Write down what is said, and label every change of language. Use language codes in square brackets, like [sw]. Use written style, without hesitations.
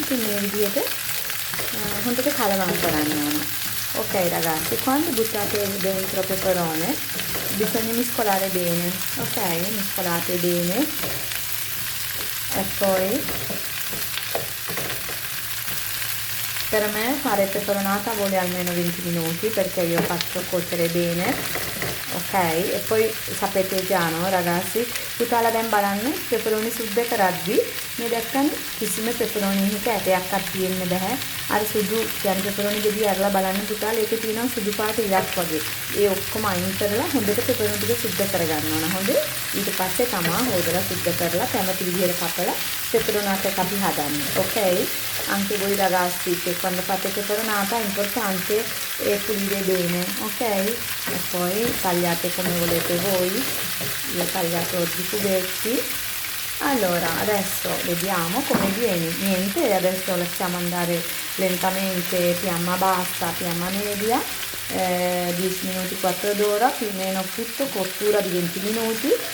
[si] ඉතින් මේ විදිහට hondete කලවම් කරන්න ඕන. [it] Ok ragazzi, quando buttate dentro peperone bisogna mescolare bene, ok? Mescolate bene e poi per me fare peperonata vuole almeno 20 minuti perché io faccio cuocere bene, ok? E poi sapete già, no ragazzi, [si] පුතාලා දැන් බලන්න පෙපරොනි සුද්ධ කරද්දි මේ දැක්කම කිසිම පෙපරොනි එකක ඇටයක් තියෙන්න බෑ. අර සුදු දැන් පෙපරොනි ගෙඩිය අරලා බලන්න පුතාලා ඒකේ තියෙනවා සුදු පාට ඉලක් වගේ. ඒ ඔක්කොම අයින් කරලා හොඳට පෙපරොනි ටික සුද්ධ කරගන්න ඕන. හොඳේ. ඊට පස්සේ තමා හොදලා සුද්ධ කරලා කැමති විදිහට කපලා peperonata එක අපි හදන්නේ. Ok? [it] Anche voi ragazzi che quando fate peperonata è importante pulire bene, ok? E poi tagliate come volete voi. Io ho tagliato i cubetti. Allora adesso vediamo come viene. Niente, adesso lasciamo andare lentamente, fiamma bassa, fiamma media, 10 minuti, 4 d'ora, più o meno tutto, cottura di 20 minuti.